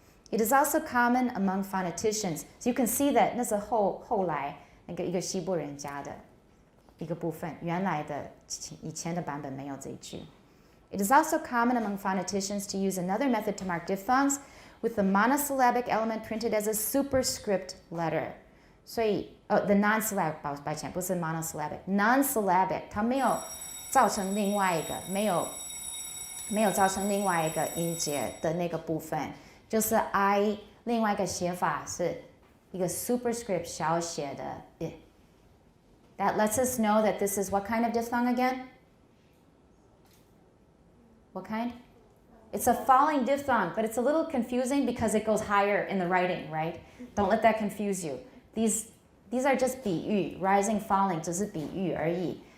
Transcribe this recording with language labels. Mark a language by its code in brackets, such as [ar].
[en] It is also common among phoneticians. So you can see that [zh] 那是后来那个一个西部人加的一个部分，原来的以前的版本没有这一句。 [en] It is also common among phoneticians to use another method to mark diphthongs with the monosyllabic element printed as a superscript letter. [zh] 所以the non-syllabic 抱歉不是 monosyllabic non-syllabic 它没有造成另外一个没有造成另外一个音节的那个部分，就是 I 另外一个写法是一个 superscript 小写的 I. [en] That lets us know that this is what kind of diphthong again? What kind? It's a falling diphthong, but it's a little confusing because it goes higher in the writing, right? Don't let that confuse you. These are just 比喻 rising, falling [zh] 只是比喻而已.